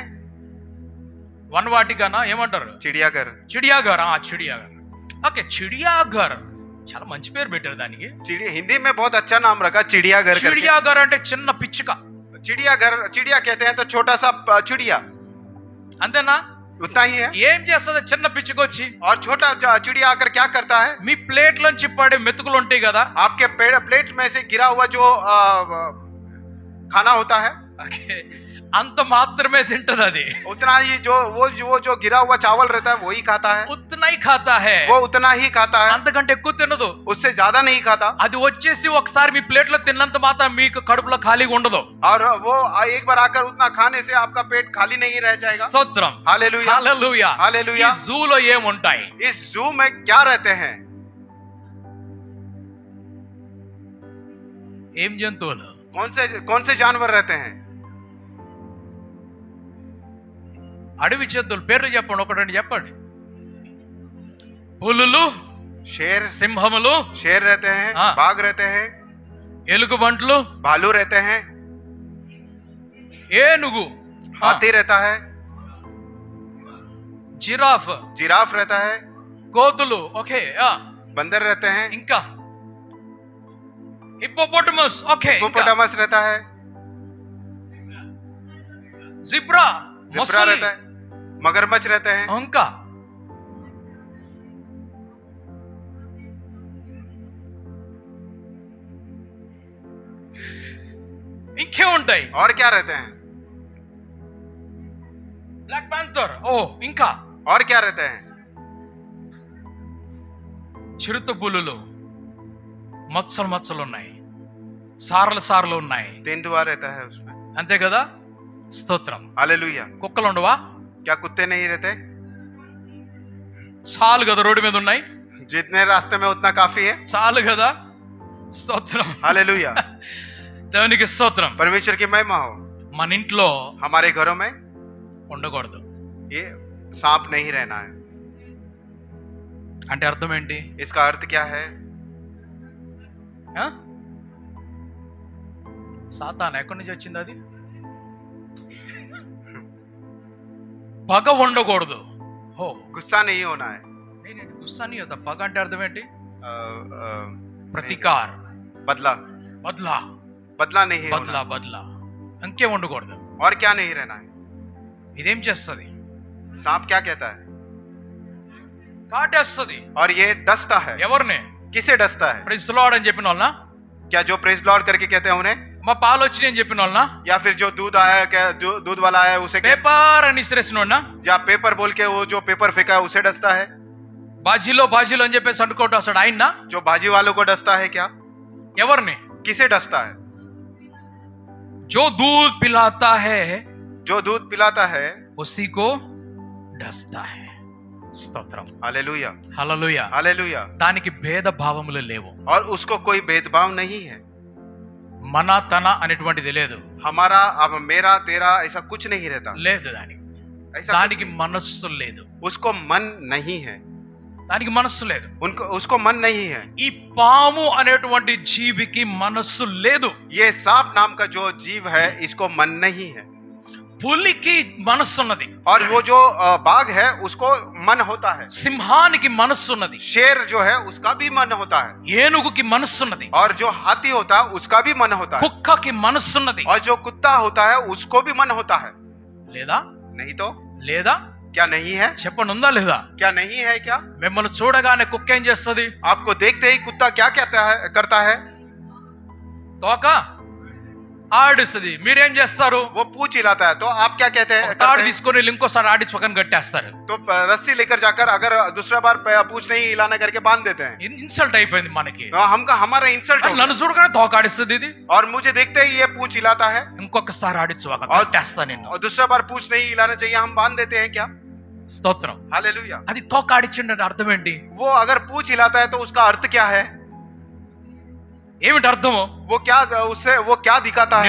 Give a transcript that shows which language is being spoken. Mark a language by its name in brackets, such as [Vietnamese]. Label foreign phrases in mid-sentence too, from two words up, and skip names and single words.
[Telugu] వనవాటికనా ఏమంటారు? [Hindi] चिड़ियाघर. [Telugu] చిడియాఘర్. చిడియాఘర్. ఓకే, చిడియాఘర్ చాలా మంచి పేరు పెట్టారు దానికి. [Hindi] हिंदी में बहुत अच्छा नाम रखा चिड़ियाघर करके. [Telugu] చిడియాఘర్ అంటే చిన్న పిచ్చుక. [Hindi] चिड़ियाघर. चिड़िया कहते हैं तो छोटा सा चिड़िया, [Telugu] అంతేనా? [Hindi] उतना ही है. [Telugu] ఏం చేస్తుంది చిన్న పిచ్చుక వచ్చి? [Hindi] और छोटा चिड़िया आकर क्या करता है? [Telugu] మీ ప్లేట్ లోంచి పడే మెతుకులు ఉంటాయి కదా, [Hindi] आपके प्लेट में से गिरा हुआ जो खाना होता है, [Telugu] ఓకే, అంత మాత్రమే తింటది అది. [Hindi] उतना ही जो गिरा हुआ चावल रहता है वही खाता है. उतना ही खाता है. वो उतना ही खाता है, [Telugu] అంతకంటే ఎక్కువ తినదు. [Hindi] उससे ज्यादा नहीं खाता. [Telugu] అది వచ్చేసి ఒకసారి మీ ప్లేట్ లో తిన్నంత మాత్రం మీకు కడుపులో ఖాళీగా ఉండదు. [Hindi] और वो एक बार आकर उतना खाने से आपका पेट खाली नहीं रह जाएगा. [Telugu] స్తోత్రం. [Hindi] हालेलुया. [Telugu] హల్లెలూయా. [Hindi] हालेलुया. [Telugu] ఈ జూలో ఏముంటాయి? [Hindi] इस जू में क्या रहते हैं? [Telugu] ఏం జంతువులు? [Hindi] कौन से जानवर रहते हैं? [Telugu] అడవి జంతువులు పేర్లు చెప్పండి, ఒకటి రెండు చెప్పండి. పులులు, [Hindi] शेर. [Telugu] సింహములు, [Hindi] शेर रहते हैं. हाँ. बाघ रहते हैं. [Telugu] ఎలుగుబంట్లు, [Hindi] भालू रहते हैं. [Telugu] ఏనుగు, [Hindi] हाथी रहता है. [Telugu] జిరాఫ్, [Hindi] जिराफ रहता है. [Telugu] కోతులు, ఓకే, [Hindi] बंदर रहते हैं. [Telugu] ఇంకా హిప్పోపోటమస్, ఓకే. [Hindi] हिप्पोपोटामस रहता है, [Telugu] జిబ్రా, [Hindi] जिब्रा रहता है, मगरमच्छ रहते हैं, [Telugu] ఇంకా ఇంకే ఉంటాయి. [Hindi] और क्या रहते हैं, [English] black panther, [Telugu] ఓ ఇంకా [Hindi] और क्या रहते हैं, [Telugu] చిరుతపులులు, మచ్చలు మచ్చలు ఉన్నాయి, సారలు సారలు ఉన్నాయి, [Hindi] तेंदुआ रहता है उसमें, [Telugu] అంతే కదా. స్తోత్రం. [Hindi] हालेलुया। [Telugu] కుక్కలు ఉండవా? [Hindi] क्या कुत्ते नहीं रहते? [Telugu] చాలు కదా, రోడ్డు మీద ఉన్నాయి, [Hindi] जितने रास्ते में उतना काफी है, [Telugu] చాలు కదా. స్తోత్రం. [Hindi] हालेलुया। [Telugu] దేవునికి స్తోత్రం. [Hindi] परमेश्वर की महिमा हो। [Telugu] మన ఇంట్లో [Hindi] हमारे घरों में [Telugu] ఉండకూడదు [Hindi] ये सांप नहीं रहना है। [Telugu] అంటే అర్థం ఏంటి? [Hindi] इसका अर्थ क्या है? [Telugu] ఆ? సాతాను ఎక్కడి నుంచి వచ్చింది? అది పగ ఉండకూడదు. ఓ, [Hindi] गुस्सा नहीं होना है। [Telugu] నేను గుస్సాని కదా. పగ అంటే అర్థం ఏంటి? [Hindi] नहीं, ప్రతీకార్, बदला, బద్లా, बदला नहीं బద్లా, होना। [Telugu] బద్లా. ఇంకేం ఉండకూడదు. [Hindi] और क्या नहीं रहना है? [Telugu] ఇదేం చేస్తుంది? [Hindi] सांप क्या कहता है? [Telugu] కాటేస్తుంది. [Hindi] और ये डसता है। [Telugu] ఎవరిని? [Hindi] किसे डसता है? [English] praise Lord [Telugu] అని చెప్పిన వాళ్ళనా? [Hindi] क्या जो [English] praise Lord [Hindi] करके कहते हैं उन्हें, [Telugu] మా పాలు వచ్చి అని చెప్పిన వాళ్ళనా? [Hindi] या फिर जो दूध आया है, क्या जो दूध वाला आया है उसे [Telugu] పేపర్ అని ఇసిరేసిన వాళ్ళనా? [Hindi] या पेपर बोल के वो जो पेपर फेंका है उसे डसता है? [Telugu] బాజీలో బాజీలో అని చెప్పేసి అనుకోవటం అసలు ఆయన [Hindi] जो भाजी वालों को डसता है क्या? [Telugu] ఎవరిని? [Hindi] किसे डसता है? जो दूध पिलाता है जो दूध पिलाता है उसी को डसता है. [Telugu] స్తోత్రం. [Hindi] हालेलुया, [Telugu] హల్లెలూయా. [Hindi] हालेलुया। [Telugu] దానికి భేద భావములు లేవు. [Hindi] और उसको कोई भेदभाव नहीं है। [Telugu] మన తన అనేటువంటిది లేదు. [Hindi] हमारा अब मेरा तेरा ऐसा कुछ नहीं रहता। [Telugu] లేదు దానికి. [Hindi] ऐसा [Telugu] దానికి [Hindi] कुछ नहीं। [Telugu] మనస్సు లేదు. [Hindi] उसको मन नहीं है। [Telugu] దానికి మనస్సు లేదు. [Hindi] उसको मन नहीं है। [Telugu] ఈ పాము అనేటువంటి జీవికి మనస్సు లేదు. [Hindi] ये सांप नाम का जो जीव है इसको मन नहीं है। [Telugu] పులికి మనస్సు ఉన్నది. [Hindi] और वो जो बाघ है उसको मन होता है। [Telugu] సింహానికి మనస్సు ఉన్నది. [Hindi] शेर जो है उसका भी मन होता है। [Telugu] ఏనుగుకి మనస్సు ఉన్నది. [Hindi] और जो हाथी होता है उसका भी मन होता है। [Telugu] కుక్కకి మనస్సు ఉన్నది. [Hindi] और जो कुत्ता होता है उसको भी मन होता है। [Telugu] లేదా? [Hindi] नहीं तो [Telugu] లేదా? [Hindi] क्या नहीं है? [Telugu] చెప్పండి, ఉందా లేదా? [Hindi] क्या नहीं है? क्या [Telugu] మిమ్మల్ని చూడగానే కుక్క ఏం చేస్తుంది? [Hindi] आपको देखते ही कुत्ता क्या कहता है करता है? [Telugu] తోక ఆడిస్తుంది. మీరేం చేస్తారు? [Hindi] वो पूंछ हिलाता है। तो आप क्या कहते हैं? [Telugu] తాడు [Hindi] करते हैं? [Telugu] తీసుకొని వెళ్ళి ఇంకోసారి ఆడించి పక్కన కట్టేస్తారు. [Hindi] तो रस्सी लेकर जाकर अगर दूसरा बार पूंछ नहीं हिलाना करके बांध देते हैं। [Telugu] ఇన్సల్ట్ అయిపోయింది మనకి. [Hindi] हमारा इंसल्ट हो [Telugu] నన్ను చూడగానే తోక ఆడిస్తుంది ఇది. [Hindi] गया। और मुझे देखते ही ये पूंछ हिलाता है। [Telugu] ఇంకొకసారి ఆడించు [Hindi] और- [Telugu] కట్టేస్తా నిన్ను. [Hindi] और दूसरा बार पूंछ नहीं हिलाना चाहिए, हम बांध देते हैं क्या? [Telugu] స్తోత్రం. [Hindi] हालेलुया। [Telugu] అది తోక ఆడిచ్చిండే అర్థం ఏంటి? [Hindi] वो अगर पूंछ हिलाता है तो उसका अर्थ क्या है? [Telugu] ఏమిటి అర్థము? [Hindi] वो क्या दिखाता है?